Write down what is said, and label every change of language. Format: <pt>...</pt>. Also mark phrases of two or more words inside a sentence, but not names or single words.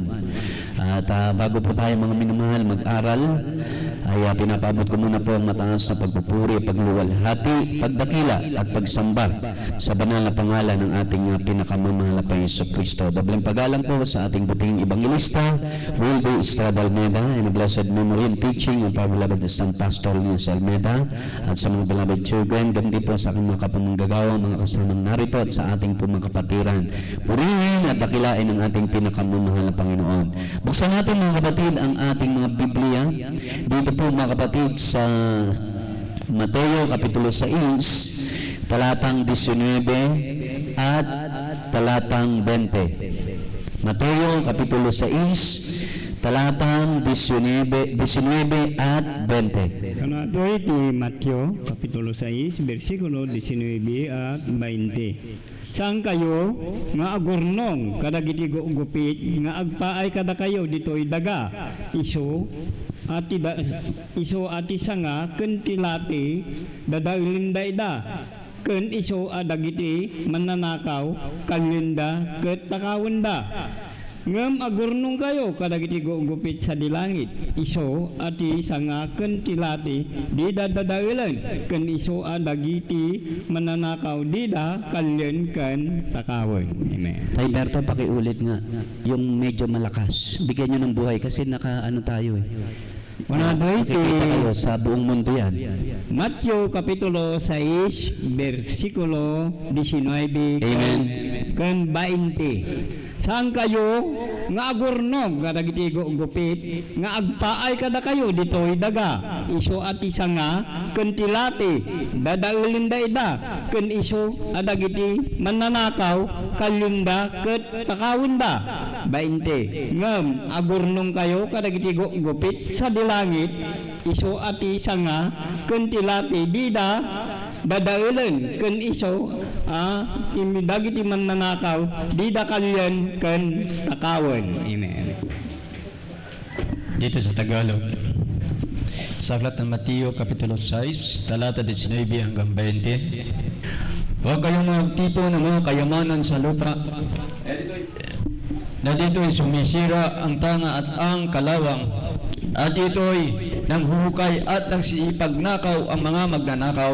<tl>At bago po tayo mga minamahal mag-aral, ay pinapabot ko muna po ang mataas na pagpupuri, pagluwalhati, pagdakila at pagsamba sa banal na pangalan ng ating pinakamamahal na Panginoong Kristo. Dabalang pagalang po sa ating buting evangelista, World Day Estrada Almeida,</tl> <en>and a blessed memory and teaching of our beloved San Pastor Luis Almeida,</en> <tl>at sa mga</tl> <en>beloved children,</en> <tl>ganti po sa aking mga kapamanggagawa, mga kasamang narito at sa ating po mga kapatiran. Purihin at dakilain ang ating pinakamamahal na Panginoon. Buksan natin mga kapatid ang ating mga Biblia. Dito po mga kapatid sa Mateo Kapitulo 6, talatang 19 at talatang 20. Mateo Kapitulo 6, talatang 19 at 20.</tl> <ilo>Kanato iti Mateo Kapitulo 6, versikulo 19 at 20. Saan kayo nga agurnong kadagiti gupit nga agpaay kada kayo dito'y daga iso ati sanga ken tilati dadaulinda ida ken iso adagiti mananakaw kalinda ket takawenda ngem agurnong kayo kadagiti gupit sa dilangit iso ati sanga ken tilati di dadadaulen ken iso adagiti mananakaw dida kalyen ken takawen. Amen.</ilo> <tl>Tay Berto, pakiulit nga yung medyo malakas. Bigyan nyo ng buhay kasi naka-ano tayo eh. Makikita kayo sa buong mundo yan.</tl> <ilo>Mateo Kapitulo 6, versikulo 19 Amen. kan 20. Saan kayo nga agurnog kadagiti gupit nga agpaay kada kayo dito'y daga iso ati sanga ken tilati dadaulinda ida ken iso adagiti mananakaw kalinda ket takawenda 20. Ngem agurnong kayo kadagiti gupit sa dilangit iso ati sanga ken tilati dida dadaulen ken iso dagiti mananakaw dida kalyan ken takawen. Amen.</ilo> <tl>Dito sa Tagalog, sa aklat ng Mateo Kapitulo 6, talata 19 hanggang 20. Huwag kayong magtipo ng mga kayamanan sa lupa na dito'y sumisira ang tanga at ang kalawang, at dito'y nanghuhukay at nagsipagnakaw ang mga magnanakaw.</tl>